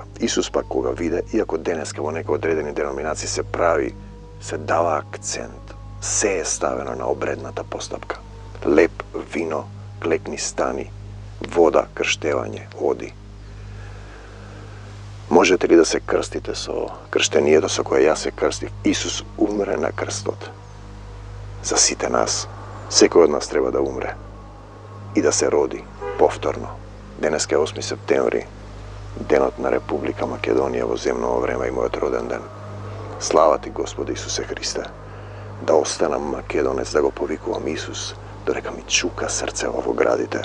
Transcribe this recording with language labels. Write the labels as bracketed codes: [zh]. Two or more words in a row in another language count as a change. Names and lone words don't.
[mk] Исус пак кога виде, иако денеска во неке одредени деноминации се прави, се дава акцент, се је ставено на обредната поступка. Леп, вино, клекни стани, вода, крштевање, оди. Можете ли да се крстите со крштението со које ја се крстив? Исус умре на крстот. за сите нас. Секој од нас треба да умре и да се роди повторно. Денеска е 8 септември, денот на Република Македонија во земново време и мојот роден ден. Слава ти, Господи Исусе Христе, да останам македонец, да го повикувам Исус, додека ми чука срцево во градите.